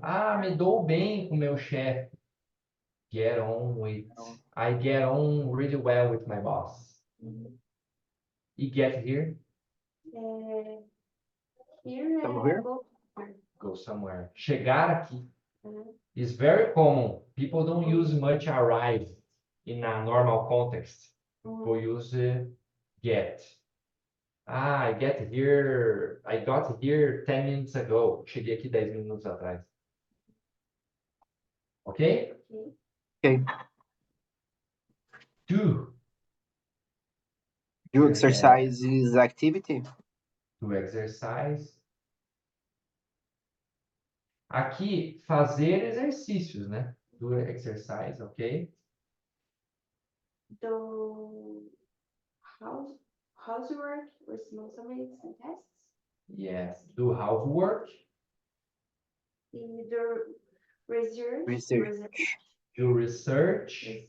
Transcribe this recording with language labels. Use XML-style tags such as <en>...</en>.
<pt>Ah, me dou bem com meu chefe.</pt> <en>Get on with. I get on really well with my boss. E get here? Here</en> <pt>Estamos</pt> <en>here? go. Go somewhere.</en> <pt>Chegar aqui. Uhum.</pt> <en>Is very common. People don't use much arrive in a normal context. People use get. Ah, I got here 10 minutes ago.</en> <pt>Cheguei aqui 10 minutos atrás.</pt> <en>Ok? Okay. Do. Do exercise is activity. Do exercise.</en> <pt>Aqui, fazer exercícios, né?</pt> <en>Do exercise, ok? Do housework, responsibilities and tests. Yes. Do housework. E do research. Do research.</en>